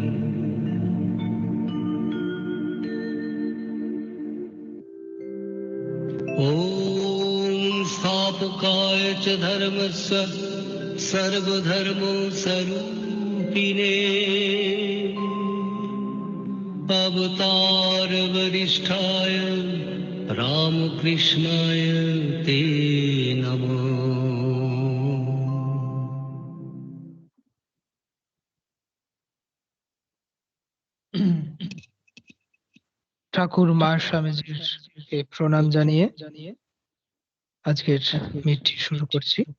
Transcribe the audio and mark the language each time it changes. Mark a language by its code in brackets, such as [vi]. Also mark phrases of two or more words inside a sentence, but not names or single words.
[sa] ॐ स्थापकाय च धर्मस्य सर्वधर्मस्वरूपिणे अवतार वरिष्ठाय रामकृष्णाय ते नमः। [bn] ঠাকুর মা স্বামীজির কে প্রণাম জানিয়ে আজকের মিটটি শুরু করছি।